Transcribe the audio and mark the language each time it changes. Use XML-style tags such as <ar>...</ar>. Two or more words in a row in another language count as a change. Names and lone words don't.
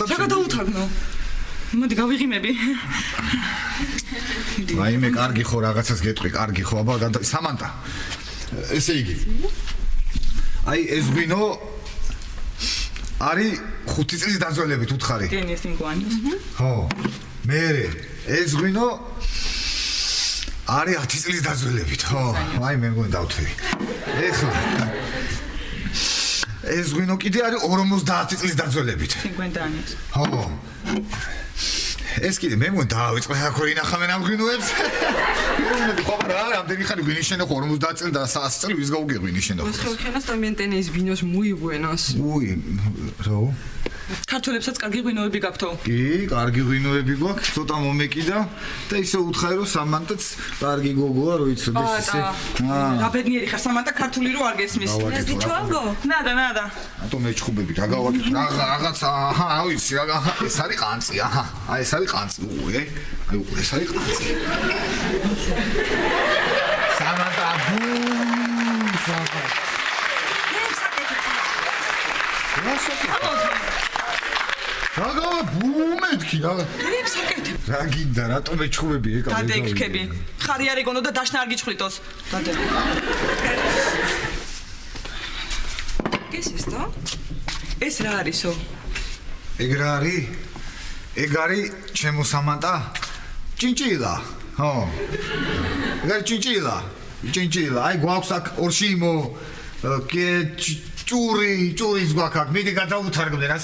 <ka>რა გადაუთარგო? მოდი გავიღიმები. ვაიმე, კარგი ხო რაღაცას გეტყვი, კარგი ხო, აბა სამანტა. ესე იგი. აი ეს ღვინო არის 5 წლის დაძველებით უთხარი.</ka> <es>Tienes 5 años.</es> <ka>ხო. მე ეს ღვინო არის 10 წლის დაძველებით, ხო. აი მე მგონი დავთვლი. ეხლა ეს ღვინო კიდე არის 50 წლის დაძველებით.</ka> <es>50 años.</es> <ka>ხო. ეს კიდე მე მგონი დავიწყე აქ რო ინახავენ ამ ღვინოებს. Papá, რამდენი ხანი ღვინის შენო 50 წელი და 100 წელი ვის გავუგე ღვინის შენო.</ka> <es>Los georgianos también tenéis vinos muy buenos.</es> <ka>უი, რა? ქართველებსაც კარგი ღვინოები გაქვთო. კი, კარგი ღვინოები გვაქვს, ცოტა მომეკიდა და ისე უთხარი რომ სამანტაც კარგი გოგოა, რო იცოდეს ისე. რა ბედნიერი ხარ, სამანტა ქართული რო არ გესმის.</ka> <es>¿Has dicho algo? Nada.</es> <ka>ატომ ეჩხუბები, რა გავაკეთე? რაღაცა, რა ვიცი, ეს არის ყანწი, აი ეს არის ყანწი, უე. აი ეს არის ყანწი. სამანტა სამანტა. რა ბუმეთქი რა რა გინდა რატომ ეჩხუბები ეკა დადეკრები ხარი არ ეგონო და დაშნა არ გიჩხლიტოს დადე</ka> <es>¿Qué es esto?</es> <ka>ეს რა არისო ეგ რა არის ეგ არის ჩემო სამანტა ჭინჭილა ხო ეგ არის ჭინჭილა ჭინჭილა, აი გვაქვს აქ ორშიმო, ჭურის გვაქვს აქ, მიდი გადაუთარგმნე რა.</ka>